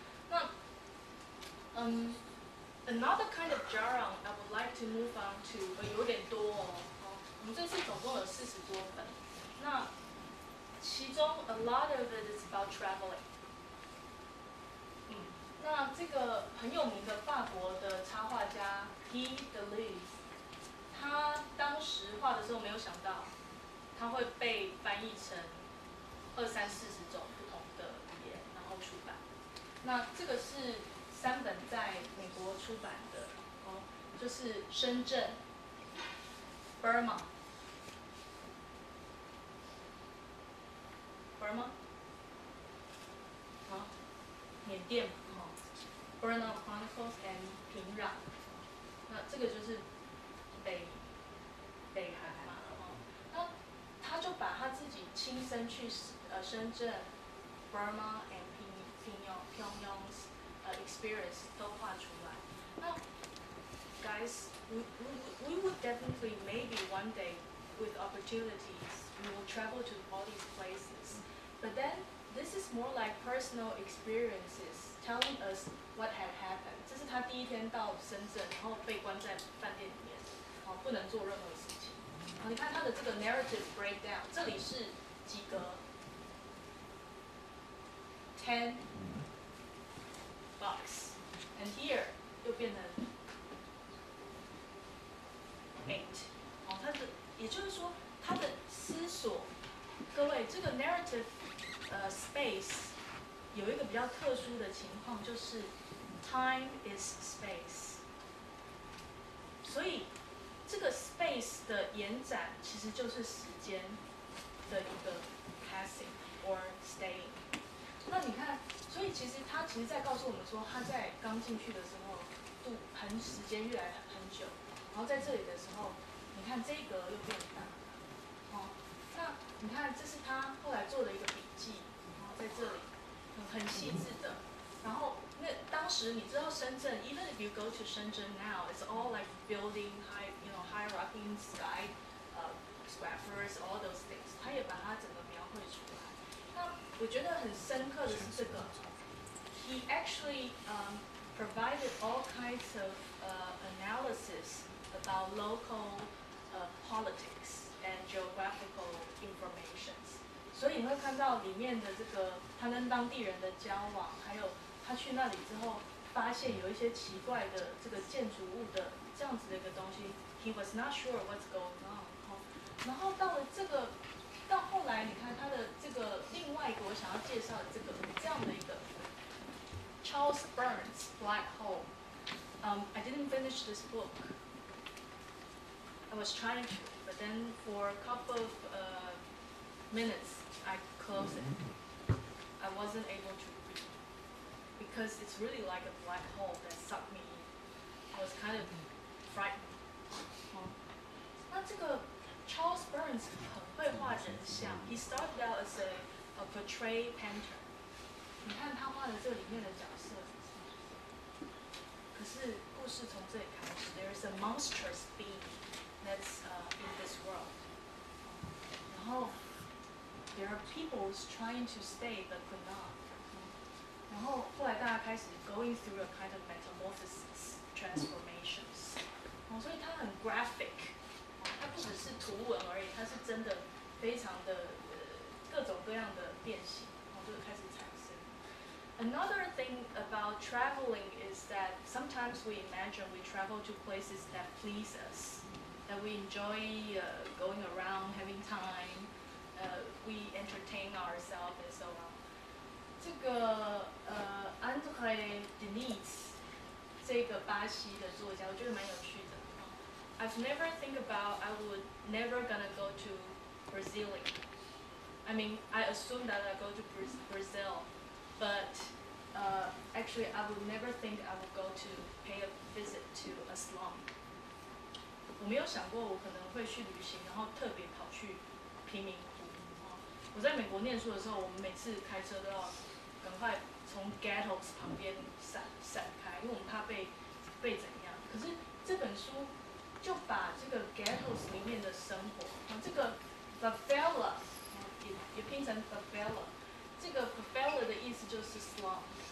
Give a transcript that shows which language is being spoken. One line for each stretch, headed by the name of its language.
English: 那another kind of genre I would like to move on to，
Chinese: 有点多我们这次总共有40多本，那其中
English: a lot of it is about traveling。
Chinese: 那这个很有名的法国的插画家 Guy Delisle， 他当时画的时候没有想到，他会被翻译成20、30种不同的语言，然后出版。那这个是3本在美国出版的，就是深圳 Burma，缅甸Burma Chronicles and 平壤，那这个就是北韩嘛，那他就把他自己亲身去深圳 Burma and Pyongyang's experience 都画出来。
English: 那 guys, we would definitely maybe one day with opportunities we will travel to all these places, but then this is more like personal experiences telling us what had happened。
Chinese: 这是他第一天到深圳，然后被关在饭店里面，不能做任何事情。你看他的这个 narrative breakdown， 这里是几格？10 box， and here 又变成8。他的也就是说，他的思索，各位这个 narrative space 有一个比较特殊的情况，就是
English: time is space。
Chinese: 所以这个 space 的延展其实就是时间的一个
English: passing or staying。
Chinese: 那你看，所以其实他在告诉我们说，他在刚进去的时候，时间越来很久，然后在这里的时候，你看这一格又变大，那你看这是他后来做的一个笔记，在这里很细致的。然后那当时你知道深圳
English: ，even if you go to Shenzhen now, it's all like building hierarchy, skyscrapers, all those things。
Chinese: 他也把它整个描绘出来。那那我觉得很深刻的是这个
English: ，he actually provided all kinds of analysis about local politics and geographical informations。
Chinese: 所以你会看到里面的这个他跟当地人的交往，还有他去那里之后发现有一些奇怪的这个建筑物的这样子的一个东西 ，
English: he was not sure what's going on。
Chinese: 然后到了这个，到后来你看他的这个另外一个我想要介绍的这样的一个 Charles Burns Black Hole。
English: I didn't finish this book. I was trying to, but then for a couple of minutes I closed it. I wasn't able to read because it's really like a black hole that sucked me in. I was kind of frightened.
Chinese: 那这个 Charles Burns 很会画人像。
English: He started out as a portrait painter.
Chinese: 你看他画的这里面的角色，可是故事从这里开始。
English: There is a monstrous being that's in this world. 然后 there are people trying to stay but could not.
Chinese: 然后后来大家开始
English: going through a kind of metamorphosis, transformations.
Chinese: 所以它很 graphic. 它不只是图文而已，它是真的非常的各种各样的变形，就开始产生。
English: Another thing about traveling is that sometimes we imagine we travel to places that please us, that we enjoy going around, having time, we entertain ourselves and so on.
Chinese: 这个André Denis 这个巴西的作家，我觉得蛮有趣的。
English: I've never think about I would never gonna go to Brazil. I mean, I assume that I go to Brazil, but actually I would never think I would go to pay a visit to a slum.
Chinese: 我没有想过我可能会去旅行，然后特别跑去贫民窟。我在美国念书的时候，我们每次开车都要赶快从 ghettos 旁边闪开，因为我们怕被怎样。可是这本书就把这个 ghettos 里面的生活，这个 favela 也拼成 favela， 这个 favela 的意思就是 slum。